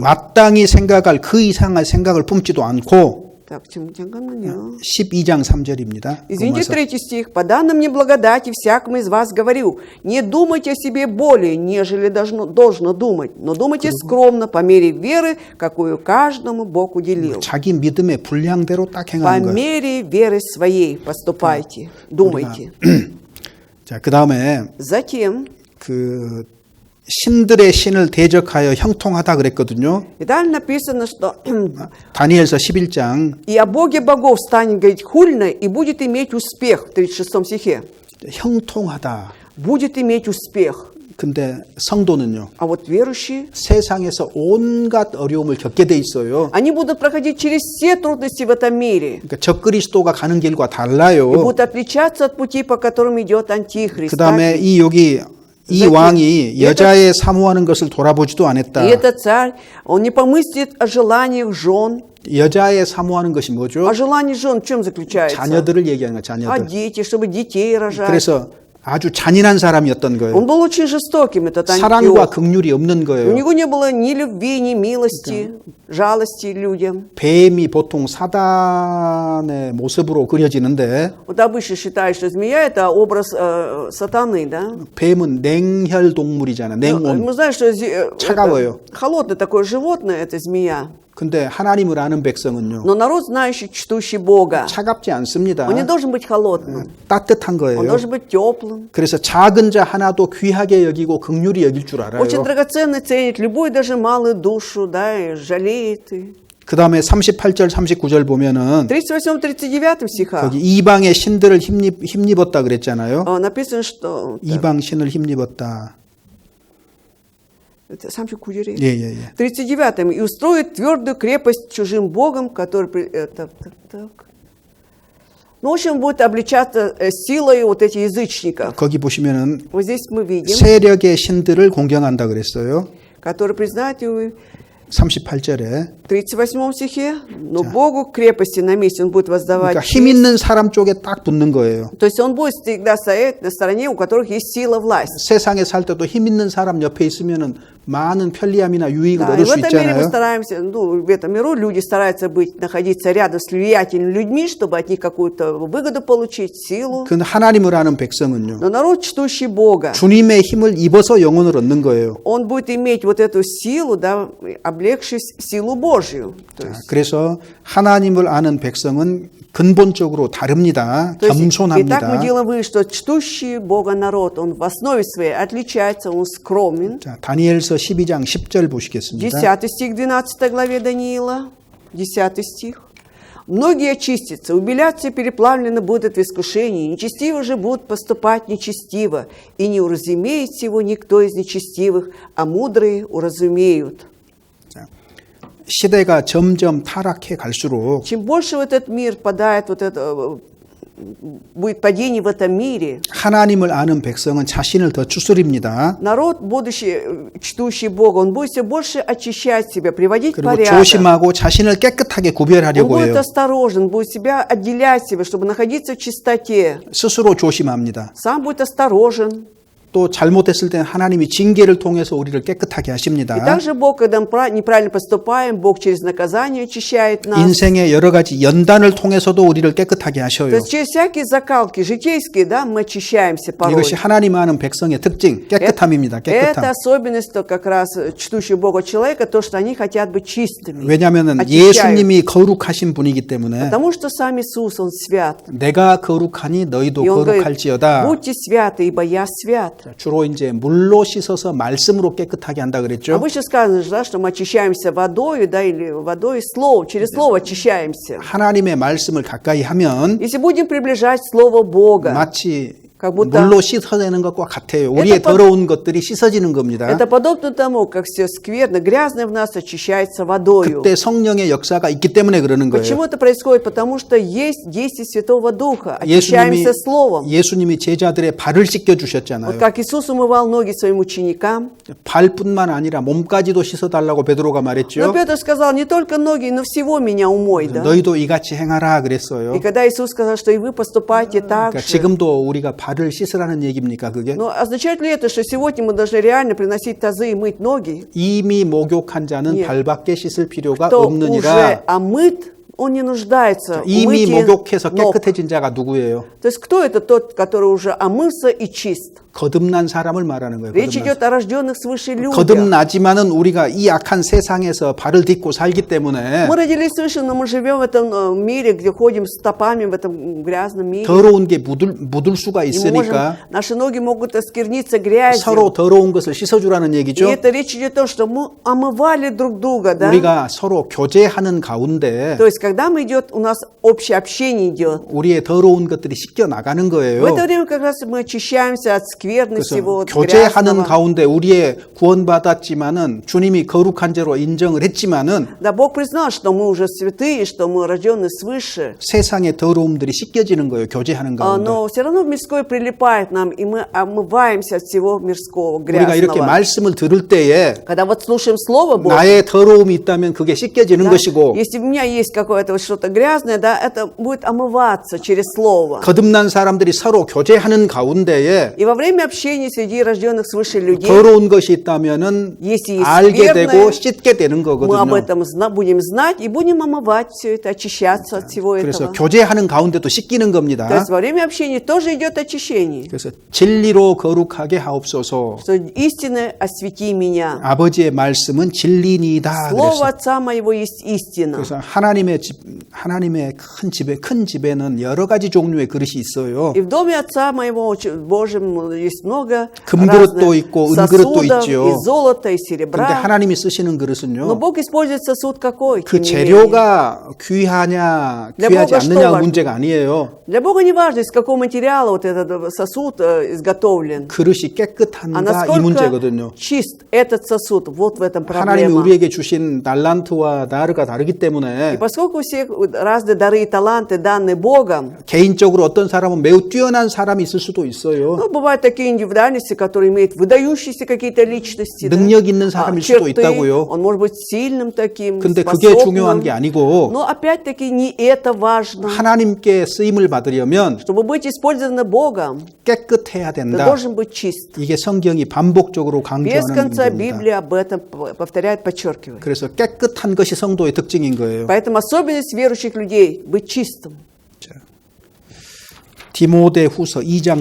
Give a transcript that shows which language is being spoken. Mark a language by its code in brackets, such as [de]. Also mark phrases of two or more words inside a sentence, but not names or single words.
[ko] 마땅히 생각할 그 이상의 생각을 품지도 않고 Так, 잠깐만요. 12장 3절입니다. [ru] Извините, 3 стих. «По данным мне благодати всякому из вас говорю, не думайте о себе более, нежели должно думать, но думайте скромно, по мере веры, какую каждому Бог уделил». [ko] 자기 믿음의 분량대로 딱 [ru] По [ko] 행하는 거예요. [ru] мере веры своей поступайте, думайте. [ko] 자, 그다음에 [ru] Затем, [ko] 그 신들의 신을 대적하여 형통하다 그랬거든요. [ru] и далее написано, что [ko] 다니엘서 11장 [ru] «И о Боге богов станет говорить хульно, и будет иметь успех». В 36 стихе. [ko] 형통하다. [ru] Будет иметь успех. [ko] 근데 성도는요. [ru] А вот верующие, [ko] 세상에서 온갖 어려움을 겪게 돼 있어요. [ru] они будут проходить через все трудности в этом мире. [ko] 그러니까 적그리스도가 가는 길과 [ru] И [ko] 달라요. [ru] будут отличаться от пути, по которым идет антихрист. [ko] 그다음에 이 여기 이 왕이 여자의 사모하는 것을 돌아보지도 않았다. [ru] И этот царь, он не помыслит о желаниях жен. [ko] 여자의 사모하는 것이 뭐죠? [ru] А желание жен в чем заключается? [ko] 자녀들을 얘기하는 거야, [ru] А [ko] 자녀들. [ru] дети, чтобы детей рожать. [ko] 그래서 아주 잔인한 사람이었던 [ru] Он [ko] 거예요. [ru] был очень жестоким, этот [ko] 사랑과 [ru] Антиох. [ko] 긍휼이 없는 [ru] У [ko] 거예요. [ru] него не было ни любви, ни милости, жалости людям. [ko] 뱀이 보통 사단의 모습으로 그려지는데 [ru] Вот обычно считают, что змея – это образ сатаны, да? [ko] 뱀은 냉혈 동물이잖아요. 냉온. [ru] Мы знаем, что [ko] 차가워요. [ru] холодное такое животное – это змея. [ko] 근데 하나님을 아는 백성은요. [ru] Но народ, знающий, чтущий Бога, [ko] 차갑지 않습니다. [ru] он не должен быть холодным. [ko] 따뜻한 [ru] Он [ko] 거예요. [ru] должен быть теплым. [ko] 그래서 작은 자 하나도 귀하게 여기고 긍휼히 여길 줄 알아요. [ru] Очень драгоценно ценит любую, даже малую душу, да, и жалеет. И. [ko] 그 다음에 38절, 39절 보면은 [ru] 38-39 стихах [ko] 거기 이방의 신들을 힘입었다 그랬잖아요. [ru] написано, что... [ko] 이방 신을 힘입었다. [ru] Это сам Кудери. [ko] 예, 예, 예. [ru] 39-м. «И устроит твердую крепость чужим богом, который...» Ну, в общем, будет обличаться силой вот этих язычников. [ko] 거기 보시면은 [ru] Вот здесь мы видим, [ko] 세력의 신들을 공경한다 그랬어요. [ru] которые признают его [ko] 38절에. [ru] в 38 стихе, но Богу крепости на месте он будет воздавать. [ko] 그러니까 힘 있는 사람 쪽에 딱 붙는 거예요. [ru] То есть он будет всегда стоять на стороне, у которых есть сила, власть. [ko] 세상에 살 때도 힘 있는 사람 옆에 있으면은 많은 편리함이나 유익을 [ru] Да, и [ko] 얻을 [ru] в [ko] 수 [ru] этом мире мы [ko] 있잖아요. [ru] стараемся, ну, в этом миру люди стараются находиться рядом с влиятельными людьми, чтобы от них какую-то выгоду получить, силу. [ko] 그 하나님을 아는 백성은요. [ru] Но народ, чтущий Бога, [ko] 주님의 힘을 입어서 영혼을 얻는 거예요. [ru] он будет иметь вот эту силу, да, облегшись силу Божью. То есть, [ko] 그래서 하나님을 아는 백성은 근본적으로 다릅니다. [ru] то есть, и так мы [ko] 겸손합니다. [ru] делаем вывод, что чтущий Бога народ, он в основе своей отличается, он скромен. [ko] 자, 다니엘서 12장 10절 보시겠습니다. [ru] 10 стих 12 главе Даниила, 10 стих. «Многие очистятся, убелятся и переплавлены будут в искушении, нечестивы же будут поступать нечестиво, и не уразумеет всего никто из нечестивых, а мудрые уразумеют». [ko] 시대가 점점 타락해 갈수록 [ru] Чем больше в этот мир падает, вот это, будет падение в этом мире, [ko] 하나님을 아는 백성은 자신을 더 추스립니다. [ru] народ, будущий, чтущий Бога, он будет все больше очищать себя, приводить в [ko] 그리고 [ru] порядок. [ko] 조심하고 자신을 깨끗하게 [ru] Он [ko] 구별하려고 [ru] будет [ko] 해요. [ru] осторожен, будет себя отделять себя, чтобы находиться в чистоте. [ko] 스스로 조심합니다. [ru] Сам будет осторожен. [ko] 또 잘못했을 때는 하나님이 징계를 통해서 우리를 깨끗하게 [ru] И [ko] 하십니다. [ru] также Бог, когда мы неправильно поступаем, Бог через наказание очищает нас. [ko] 인생의 여러 가지 연단을 통해서도 우리를 깨끗하게 [ru] То [ko] 하셔요. [ru] есть через всякие закалки житейские, да, мы очищаемся порой. [ko] 이것이 하나님 아는 백성의 특징, 깨끗함입니다. [ru] Это [ko] 깨끗함. [ru] особенность то как раз чтущего Бога человека, то, что они хотят быть чистыми. [ko] 왜냐하면 [ru] очищают. [ko] 예수님이 거룩하신 분이기 때문에 [ru] Потому что сам Иисус, Он свят. [ko] 내가 거룩하니 너희도 [ru] И Он говорит, [ko] 거룩할지어다. [ru] будьте святы, ибо я свят. [ko] 주로 이제 물로 씻어서 말씀으로 깨끗하게 한다 그랬죠. [ru] Обычно сказано, да, что мы очищаемся водой, да, или водой словом, через слово очищаемся. [ko] 하나님의 말씀을 가까이 하면 [ru] Если будем приближать Слово Бога, [ko] 마치 [ru] как будто [ko] 물로 씻어내는 것과 같아요. 우리의 더러운 것들이 씻어지는 겁니다. [ru] это подобно тому, как все скверно, грязное в нас очищается водою. [ko] 그때 성령의 역사가 있기 때문에 그러는 거예요. [ru] Почему это происходит? Потому что есть действие Святого Духа. Очищаемся Словом. [ko] 예수님이 제자들의 발을 씻겨 [ru] Вот [ko] 주셨잖아요. [ru] как Иисус умывал ноги своим ученикам. [ko] 발뿐만 아니라 몸까지도 씻어달라고 베드로가 [ru] Но [ko] 말했죠. [ru] Петр сказал, не только ноги, но всего меня умой. Да? [ko] 너희도 이같이 행하라 그랬어요. [ru] И когда Иисус сказал, что и вы поступайте так [ko] 그러니까 [ru] же. [ko] 지금도 우리가 발을 씻으라는 얘기입니까 그게? [ru] Но означает ли это, что сегодня мы должны реально приносить тазы и мыть ноги? [ko] 이미 목욕한 자는 [ru] Нет. [ko] 발밖에 씻을 필요가 [ru] Кто [ko] 없느니라. [ru] уже омыт, он не нуждается в [ko] 이미 [ru] мытье [ko] 목욕해서 [ru] ног. [ko] 깨끗해진 자가 누구예요? [ru] То есть кто это тот, который уже омылся и чист? [ko] 거듭난 사람을 말하는 거예요. [ru] Речь [ko] 거듭난 [ru] идет о рожденных свыше людях. [ko] 거듭나지만은 우리가 이 악한 세상에서 발을 딛고 살기 때문에 [ru] Мы родились свыше, но мы живем в этом мире, где ходим стопами в этом грязном мире. [ko] 더러운 게 묻을 수가 [ru] И мы можем, [ko] 있으니까 [ru] наши ноги могут оскверниться грязью. [ko] 서로 더러운 것을 씻어주라는 [ru] И [ko] 얘기죠. [ru] это речь идет о том, что мы омывали друг друга, да? [ko] 우리가 서로 교제하는 가운데 [ru] То есть, когда мы идет, у нас общее общение идет. [ko] 우리의 더러운 것들이 씻겨 나가는 [ru] В [ko] 거예요. [ru] это время как раз мы очищаемся от скверны всего, от [ko] 교제하는 [ru] грязного. [ko] 가운데 우리의 구원받았지만은 주님이 거룩한 죄로 인정을 했지만은 [ru] Да, Бог признал, что мы уже святые, что мы рождены свыше. [ko] 세상의 더러움들이 씻겨지는 거예요. 교제하는 가운데. [ru] Но все равно мирское прилипает нам, и мы омываемся от всего мирского, [ko] 우리가 이렇게 [ru] грязного. [ko] 말씀을 들을 때에 [ru] Когда вот слушаем Слово Божье, [ko] 나의 더러움이 있다면 그게 씻겨지는 [ru] да, [ko] 것이고 [ru] если у меня есть какое-то вот что-то грязное, да, это будет омываться через Слово. [ko] 거듭난 사람들이 서로 교제하는 가운데에 [ru] И во время общения среди рожденных свыше людей, [ko] 더러운 것이 있다면은 [ru] если есть [ko] 알게 [ru] скверное, [ko] 되고 씻게 되는 [ru] мы об [ko] 거거든요. [ru] этом будем знать и будем омывать все это, очищаться от всего [ko] 그래서 [ru] этого. [ko] 교제하는 가운데도 씻기는 [ru] То [ko] 겁니다. [ru] есть во время общения тоже идет очищение. [ko] 그래서 진리로 거룩하게 하옵소서. [ru] Что истина освети меня. [ko] 아버지의 말씀은 진리니이다. [ru] Слово [ko] 그래서 [ru] Отца моего есть истина. [ko] 그래서 하나님의 큰 집에는 여러 가지 종류의 그릇이 있어요. [ru] И в доме Отца моего Божьем есть много [ko] 금그릇도 [ru] разных [ko] 있고 은그릇도 [ru] сосудов, [ko] 있죠. [ru] и золота, и [ko] 그런데 [ru] серебра. [ko] 하나님이 쓰시는 [ru] Но [ko] 그릇은요. [ru] Бог использует сосуд какой? [ko] 그 [ru] тем не менее? [ko] 재료가 귀하냐 [ru] Для [ko] 귀하지 [ru] Бога что [ko] 않느냐가 [ru] важно? [ko] 문제가 아니에요. [ru] Для Бога не важно, из какого материала вот этот сосуд изготовлен, [ko] 그릇이 [ru] а [ko] 깨끗한가 이 [ru] насколько [ko] 문제거든요. [ru] чист этот сосуд. Вот в этом [ko] 하나님이 [ru] проблема. [ko] 우리에게 주신 달란트와 나르가 다르기 [ru] И [ko] 때문에 [ru] поскольку все разные дары и таланты даны Богом, [ko] 개인적으로 어떤 사람은 매우 뛰어난 사람이 있을 수도 있어요. [ru] ну, бывают такие индивидуальности, которые имеют выдающиеся какие-то личности, да, [ko] 능력 있는 사람일 수도 [ru] черты. [ko] 있다고요. [ru] Он может быть сильным таким, [ko] 근데 그게 중요한 게 [ru] способным. [ko] 아니고 [ru] Но опять-таки не это важно. [ko] 하나님께 쓰임을 받으려면 [ru] Чтобы быть использованы Богом, [ko] 깨끗해야 [ru] ты [ko] 된다. [ru] должен быть чист. [ko] 이게 성경이 반복적으로 [ru] Без [ko] 강조하는 [ru] конца [ko] 겁니다. [ru] Библия об этом повторяет, подчеркивает. [ko] 그래서 깨끗한 것이 성도의 특징인 거예요. [ru] Поэтому особенность верующих людей – быть чистым. [ko] 디모데후서 2장